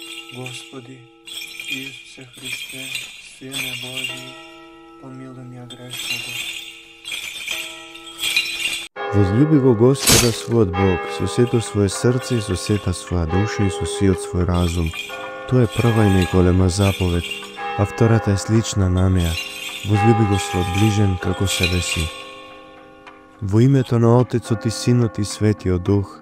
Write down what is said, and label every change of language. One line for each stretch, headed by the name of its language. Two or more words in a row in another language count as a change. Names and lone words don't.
Church Slavic: Господи, Исусе Христе, Сине Божий, помилуй меня грешного.
Macedonian: Возлюби го Господа својот Бог, со сето свое срце и со сета своја душа и со сиот свој разум. Тоа е прва и најголема заповед, а втората е слична на неа. Возлюби го својот ближен како себе си. Во името на Отецот и Синот и Светиот Дух.